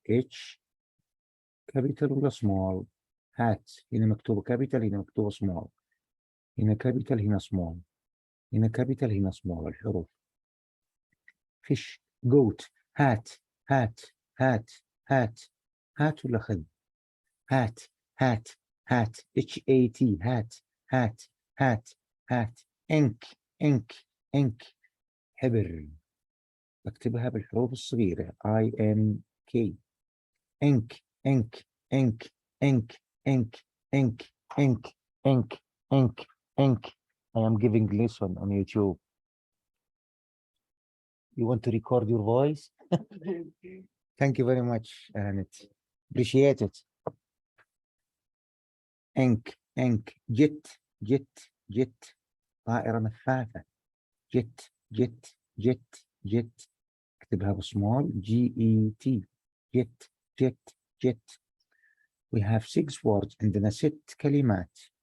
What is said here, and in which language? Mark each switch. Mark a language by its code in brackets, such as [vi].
[en] H capital ولا small؟ hat. [ar] هنا مكتوبة capital، هنا مكتوبة small. هنا capital، هنا small. هنا capital، هنا small الحروف. [en] fish. goat. hat. hat. hat. hat. hat [ar] ولا خذ؟ [en] hat. hat. hat. H-A-T. hat. hat. hat. hat. ink. ink. ink. حبر. [ar] بكتبها بالحروف الصغيرة I-N-K. [en] ink. ink. ink. ink. ink. ink. ink. ink. ink. ink. I am giving lesson on YouTube. You want to record your voice? Thank you very much, Annette. Appreciate it. ink. ink. jet. jet. jet. [ar] طائرة نفاثة. [en] jet. jet. jet. jet. [ar] اكتبها بسمول G-E-T. [en] jet. jet. jet. We have 6 words [ar] عندنا 6 كلمات.